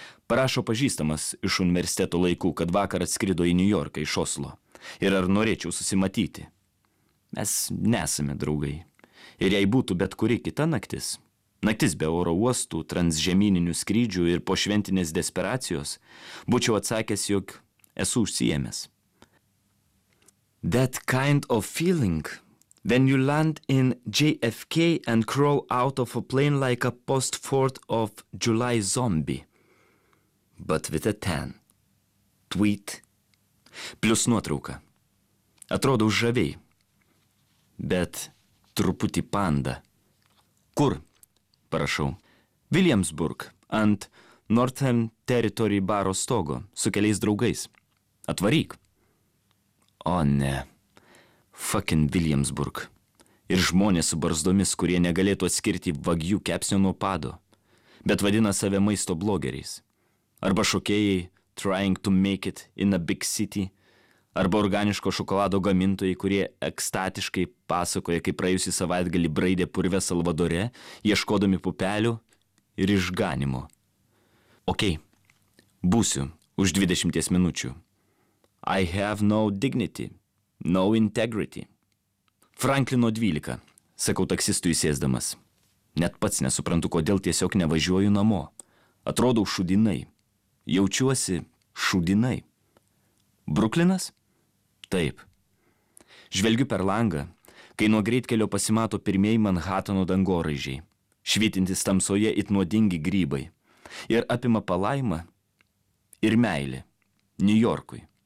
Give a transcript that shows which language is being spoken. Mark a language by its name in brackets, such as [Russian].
[Lithuanian] Parašo pažįstamas iš universiteto laikų, kad vakar atskrido į Niujorką iš Oslo ir ar norėčiau susimatyti. Mes nesame draugai. Ir jei būtų bet kuri kita naktis, naktis be oro uostų, transžemyninių skrydžių ir po šventinės desperacijos, būčiau atsakęs, jog esu užsiėmęs. [English] That kind of feeling, when you land in JFK and crawl out of a plane like a post-4th of July zombie. But with a tan. Tweet. [Lithuanian] Plius nuotrauka. Atrodo žaviai. Bet... truputį panda. Kur? Parašau. Williamsburg, ant Northern Territory baro stogo, su keliais draugais. Atvaryk. O ne. [English] Fucking Williamsburg. [Lithuanian] Ir žmonės su barzdomis, kurie negalėtų atskirti vagių kepsnio nuo pado, bet vadina save maisto blogeriais. Arba šokėjai, [English] trying to make it in a big city. [Lithuanian] Arba organiško šokolado gamintojai, kurie ekstatiškai pasakoja, kaip praėjusį savaitgalį braidė purvę Salvadore, ieškodami pupelių ir išganimo. Okei, būsiu už 20 minučių. [English] I have no dignity, no integrity. [Lithuanian] Franklino 12, sakau taksistui sėsdamas. Net pats nesuprantu, kodėl tiesiog nevažiuoju namo. Atrodau šudinai. Jaučiuosi šudinai. Bruklinas? Taip. Žvelgiu per langą, kai nuo greitkelio pasimato pirmieji Manhattano dangoraižiai, švytintis tamsoje it nuodingi grybai, ir apima palaimą ir meilė, Niujorkui.